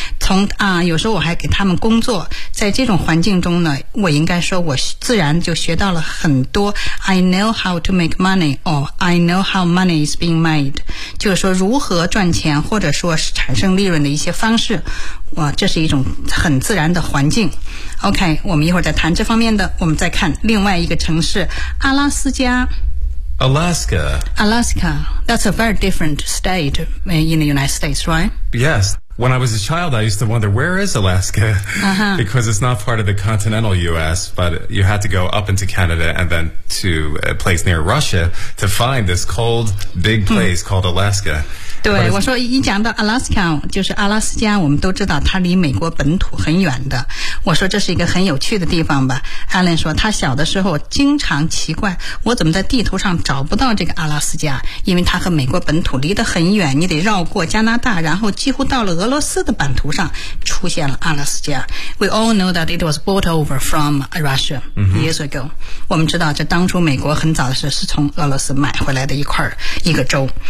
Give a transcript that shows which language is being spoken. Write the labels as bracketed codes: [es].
[zh] 从有时候我还给他们工作，在这种环境中呢，我应该说我自然就学到了很多 [en] I know how to make money or I know how money is being made, [zh] 就是说如何赚钱或者说是产生利润的一些方式，哇，这是一种很自然的环境。 OK, 我们一会儿再谈这方面的。我们再看另外一个城市，阿拉斯加。 [en] Alaska. Alaska, that's a very different state in the United States, right? Yes, when I was a child, I used to wonder, where is Alaska? Uh-huh. Because it's not part of the continental U.S., but you had to go up into Canada and then to a place near Russia to find this cold, big place called Alaska. [zh] 对，我说一讲到 Alaska， 就是阿拉斯加，我们都知道它离美国本土很远的。我说这是一个很有趣的地方吧。Alan 说他小的时候经常奇怪，我怎么在地图上找不到这个阿拉斯加？因为它和美国本土离得很远，你得绕过加拿大，然后几乎到了俄罗斯的版图上出现了阿拉斯加。 [en] We all know that it was brought over from Russia years ago、 mm-hmm.。 [zh] 我们知道这当初美国很早的时候是从俄罗斯买回来的一块一个州。